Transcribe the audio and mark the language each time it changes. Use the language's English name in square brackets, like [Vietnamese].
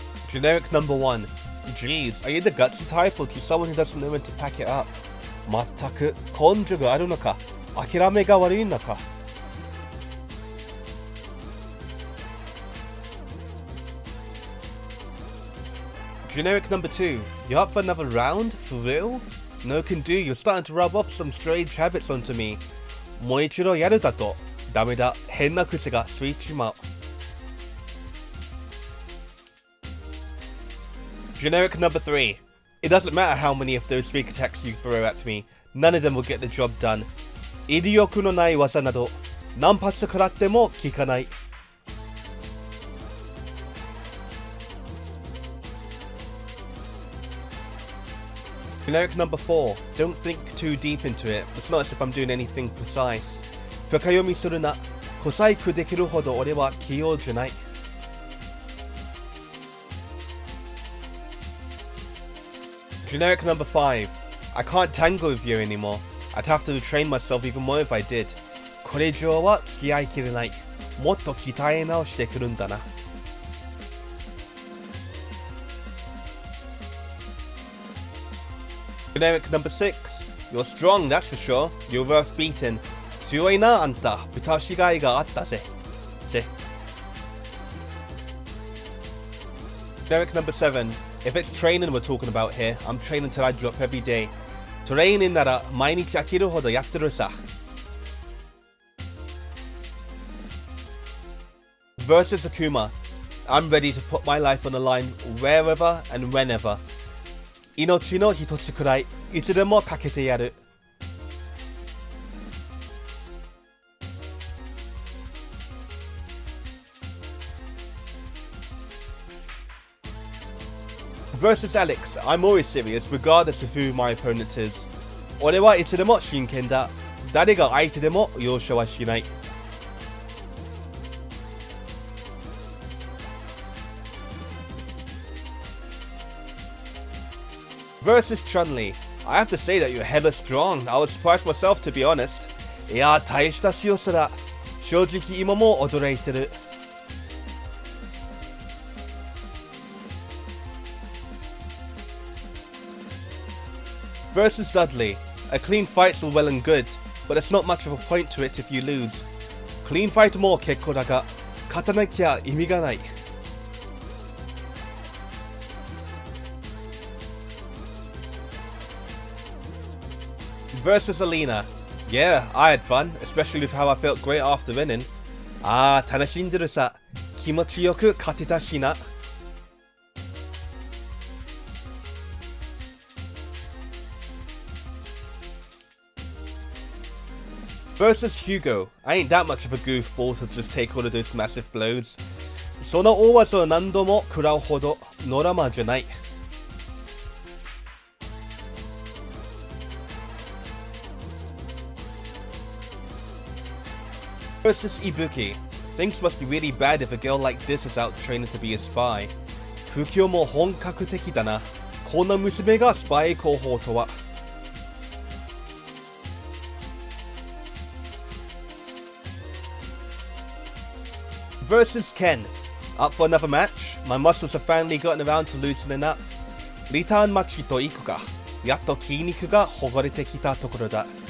[English] Generic number 1. Geez, are you the gutsy type or someone who doesn't know when to pack it up? [Japanese] まったく根性があるのか諦めが悪いのか [English] Generic number 2. You up for another round? For real? No can do, you're starting to rub off some strange habits onto me. [Japanese] もう一度やるだとダメだ変な癖がついちまう [English] Generic number 3. It doesn't matter how many of those fake attacks you throw at me, none of them will get the job done. [Japanese] 威力のない技など何発食らっても効かない [English] Generic number 4. Don't think too deep into it. It's not as if I'm doing anything precise. [Japanese] 深読みするな。小細工できるほど俺は器用じゃない。 [English] Generic number 5. I can't tango with you anymore. I'd have to train myself even more if I did. [Japanese] これ以上は付き合いきれない。もっと鍛え直してくるんだな。 [English] Generic number 6. You're strong, that's for sure. You're worth beating. [Japanese] 強いなあんた。豚しがいがあったぜ。 [English] Generic number 7. If it's training we're talking about here, I'm training till I drop every day. [Japanese] トレーニングなら毎日飽きるほどやってるさ。 [English] Versus Akuma. I'm ready to put my life on the line wherever and whenever. [Japanese] 命の一つくらいいつでもかけてやる。 [English] Versus Alex, I'm always serious regardless of who my opponent is. [Japanese] 俺はいつでも真剣だ。誰が相手でも容赦はしない。 [English] Versus Chun-Li. I have to say that you're hella strong. I was surprised myself to be honest. [Japanese] いや、大した強さだ。正直今も驚いてる。 [English] Versus Dudley. A clean fight's all well and good, but there's not much of a point to it if you lose. Clean fight [Japanese] も結構だが、勝たなきゃ意味がない。 [English] Versus Elena. Yeah, I had fun, especially with how I felt great after winning. [Japanese] ああ、楽しんでるさ。気持ちよく勝てたしな。 [English] Versus Hugo. I ain't that much of a goofball to just take all of those massive blows. [Japanese] その大技を何度も食らうほどノラマじゃない。 [English] Versus Ibuki. Things must be really bad if a girl like this is out training to be a spy. [Japanese] 不況も本格的だな。こんな娘がスパイ候補とは。 [English] Versus Ken. Up for another match? My muscles have finally gotten around to loosening up. [Japanese] リターンマッチといくか。やっと筋肉がほぐれてきたところだ。